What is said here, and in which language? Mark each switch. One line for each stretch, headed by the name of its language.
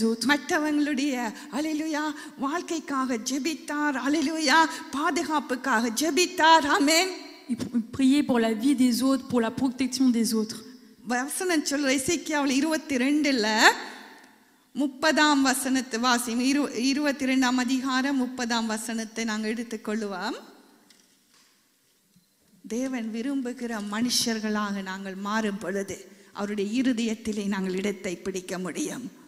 Tamil: மற்றவங்களுடைய ஹல்லேலூயா வாழ்க்கைக்காக ஜெபித்தார். ஹல்லேலூயா பாதுகாப்புக்காக ஜெபித்தார். ஆமென்.
French: Il priait pour la vie des autres, pour la protection des autres.
Tamil: வசனம் சொல்ற எசேக்கியாவில் 22ல 30ஆம் வசனத்தை வாசி. 22ஆம் அதிகாரம் 30ஆம் வசனத்தை நாங்கள் எடுத்துக்கொள்வோம். தேவன் விரும்புகிற மனுஷர்களாக நாங்கள் மாறும் பொழுது அவருடைய இருதயத்திலே நாங்கள் இடத்தை பிடிக்க முடியும்.